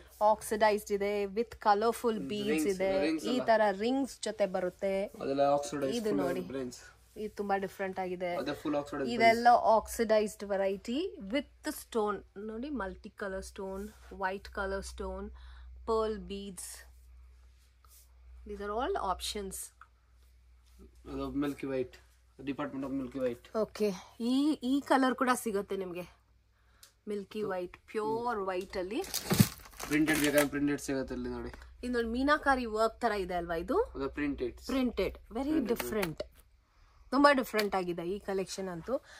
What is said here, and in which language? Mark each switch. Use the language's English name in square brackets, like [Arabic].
[Kannada] Oxidised ಇದೆ, with colourful beads ಇದೆ. ಈ ತರ ರಿಂಗ್ಸ್ ಜೊತೆ ಬರುತ್ತೆ. ಇದು ನೋಡಿ, ಇದು ತುಂಬಾ ಡಿಫ್ರೆಂಟ್ ಆಗಿದೆ. ಇದೆಲ್ಲ ಆಕ್ಸಿಡೈಸ್ಡ್ ವೆರೈಟಿ ವಿತ್ ಸ್ಟೋನ್ ನೋಡಿ, multi colour stone, white colour stone, pearl beads. [English] These are all options. Milky White, Department of Milky White. [Kannada] Okay, ಈ ಕಲರ್ ಕೂಡ ಸಿಗುತ್ತೆ ನಿಮಗೆ. ಮಿಲ್ಕಿ ವೈಟ್, ಪ್ಯೂರ್ ವೈಟ್ ಅಲ್ಲಿ ಪ್ರಿಂಟೆಡ್ ಬೇಕಾದ್ರೆ ಪ್ರಿಂಟೆಡ್ ಸಿಗುತ್ತೆ ಅಲ್ಲಿ ನೋಡಿ. ಇದು ನೋಡಿ ಮೀನಾಕಾರಿ ವರ್ಕ್ ತರ ಇದೆ ಅಲ್ವಾ? ಇದು ಪ್ರಿಂಟೆಡ್ ವೆರಿ ಡಿಫ್ರೆಂಟ್. ತುಂಬಾ ಡಿಫ್ರೆಂಟ್ ಆಗಿದೆ ಈ ಕಲೆಕ್ಷನ್ ಅಂತೂ.